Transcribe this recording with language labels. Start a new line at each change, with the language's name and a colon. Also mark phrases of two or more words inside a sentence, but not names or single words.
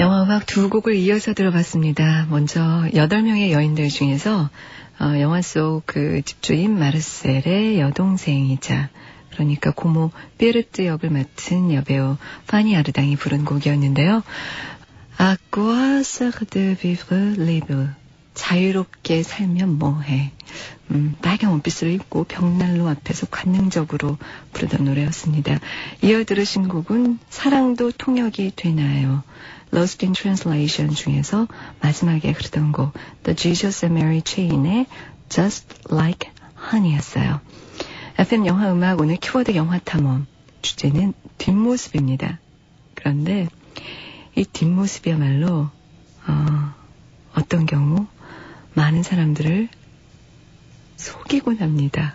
Korean: 음악 두 곡을 이어서 들어봤습니다. 먼저 8명의 여인들 중에서 영화 속 그 집주인 마르셀의 여동생이자 그러니까 고모 베르트 역을 맡은 여배우 파니 아르당이 부른 곡이었는데요.
French: À quoi sert de vivre libre?
Korean: 자유롭게 살면 뭐해? 빨간 원피스를 입고 벽난로 앞에서 관능적으로 부르던 노래였습니다. 이어 들으신 곡은 사랑도 통역이 되나요? Lost in Translation 중에서 마지막에 흐르던 곡 The Jesus and Mary Chain의 Just Like Honey였어요. FM 영화음악 오늘 키워드 영화탐험 주제는 뒷모습입니다. 그런데 이 뒷모습이야말로 어떤 경우 많은 사람들을 속이곤 합니다.